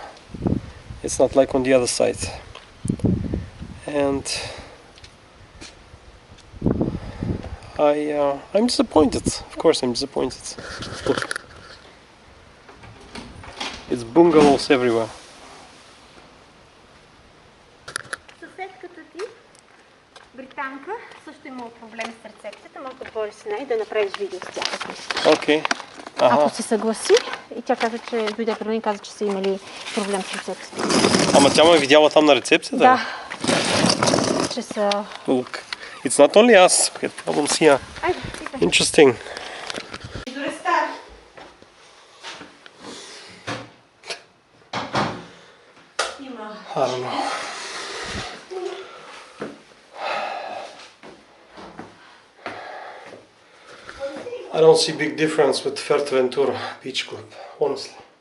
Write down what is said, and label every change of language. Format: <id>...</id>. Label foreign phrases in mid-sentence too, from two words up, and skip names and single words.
<en>It's not like on the other side. And I'm disappointed. Of course I'm disappointed. Look. It's bungalows everywhere.</en> <bg>Съседката ти, британка, също има проблем с рецепцията. Може да говориш с нея и да направиш видео с тях. Окей. Ако се съгласи, и тя каза, че дойде при мен и каза, че са имали проблем с рецепцията. Ама тя ме е видяла там на рецепцията? Да. Че са...</bg> <en>Look, it's not only us who had problems here. Interesting. I don't know. I don't see big difference with Fuerteventura Beach Club, honestly.</en>